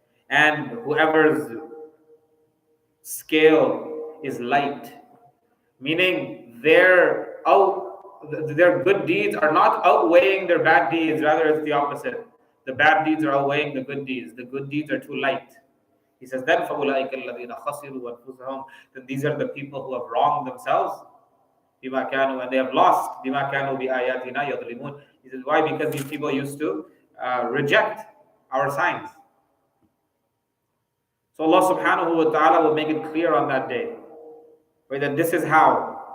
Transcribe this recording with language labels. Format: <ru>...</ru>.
<en>And whoever's scale is light, meaning their good deeds are not outweighing their bad deeds, rather it's the opposite. The bad deeds are outweighing the good deeds. The good deeds are too light. He says, then</en> <ar>فَأُولَٰئِكَ الَّذِينَ خَسِرُوا أَنفُسَهُم.</ar> <en>Then these are the people who have wronged themselves.</en> <ar>بِمَا كَانُوا,</ar> <en>and they have lost.</en> <ar>بِمَا كَانُوا بِآيَاتِنَا يَظْلِمُونَ.</ar> <en>He says, why? Because these people used to reject our signs. So Allah subhanahu wa ta'ala will make it clear on that day, right, that this is how.</en>